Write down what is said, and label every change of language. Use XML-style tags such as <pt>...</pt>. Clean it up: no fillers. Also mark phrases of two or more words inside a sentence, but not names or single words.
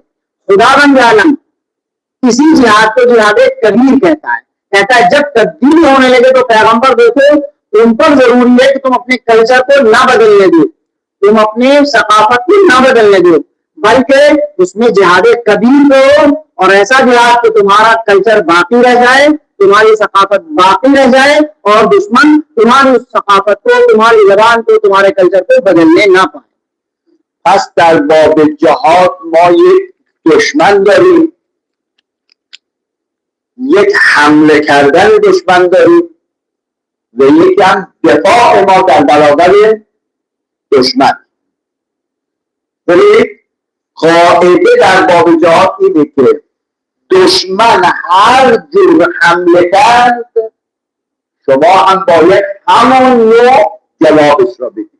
<ur>خدا بند عالم اسی جہاد کو جہاد کبیر کہتا ہے جب تبدیلی ہونے لگے تو پیغمبر دیکھو تم پر ضروری ہے کہ تم اپنے کلچر کو نہ بدلنے دو، تم اپنے ثقافت کو نہ بدلنے دو، بلکہ اس میں جہاد کبیر کرو اور ایسا جہاد کہ تمہارا کلچر باقی رہ جائے، تمہاری ثقافت باقی رہ جائے اور دشمن تمہاری اس ثقافت کو، تمہاری زبان کو، تمہارے کلچر کو بدلنے نہ پائے.</ur> <fa>پس در باب جهاد ما یک دشمن داریم، یک حمله کردن دشمن داریم و یک هم دفاع ما در برابر دشمن. ولی قاعده در باب جهاد اینه که دشمن هر جور حمله کرد شما هم باید همون نوع جوابش را بدید.</fa>